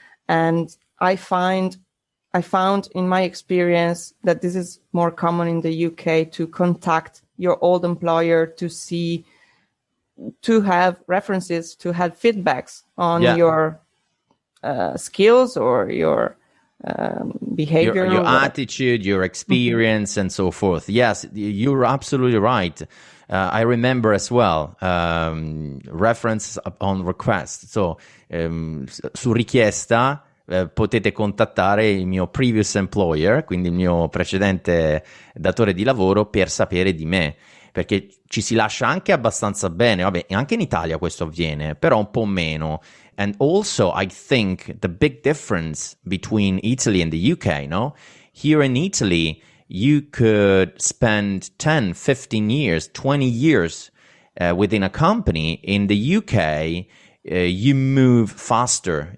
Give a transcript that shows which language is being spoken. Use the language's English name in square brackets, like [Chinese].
[English] And I found in my experience that this is more common in the UK, to contact your old employer to have references, to have feedbacks on your skills or your behavior, your attitude, your experience, and so forth. Yes, you're absolutely right. I remember as well, reference upon request. [Italian] So, su richiesta, potete contattare il mio [English] previous employer, [Italian] quindi il mio precedente datore di lavoro, per sapere di me, perché ci si lascia anche abbastanza bene. Vabbè, anche in Italia questo avviene, però un po' meno. [English] And also, I think the big difference between Italy and the UK, no? Here in Italy, you could spend 10, 15 years, 20 years within a company. In the UK, you move faster.